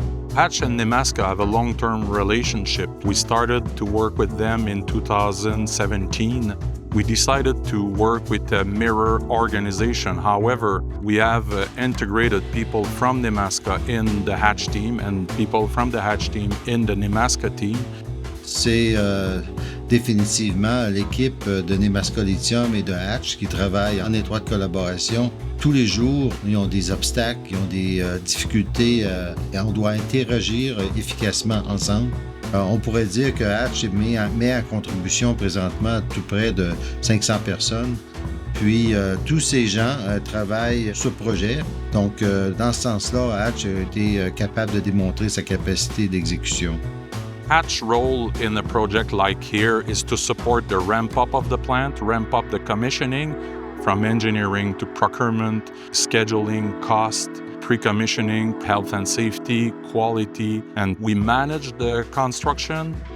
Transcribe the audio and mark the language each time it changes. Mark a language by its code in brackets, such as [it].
[en] Hatch and Nemaska have a long-term relationship. We started to work with them in 2017. We decided to work with a mirror organization. However, we have integrated people from Nemaska in the Hatch team and people from the Hatch team in the Nemaska team. [fr] C'est définitivement l'équipe de Nemaska Lithium et de Hatch qui travaillent en étroite collaboration. Tous les jours, ils ont des obstacles, ils ont des difficultés et on doit interagir efficacement ensemble. On pourrait dire que Hatch met en contribution présentement tout près de 500 personnes. Puis, tous ces gens travaillent sur le projet. Donc, dans ce sens-là, Hatch a été capable de démontrer sa capacité d'exécution. [en] Hatch's role in a project like here is to support the ramp-up of the plant, ramp up the commissioning, from engineering to procurement, scheduling, cost, pre-commissioning, health and safety, quality, and we manage the construction.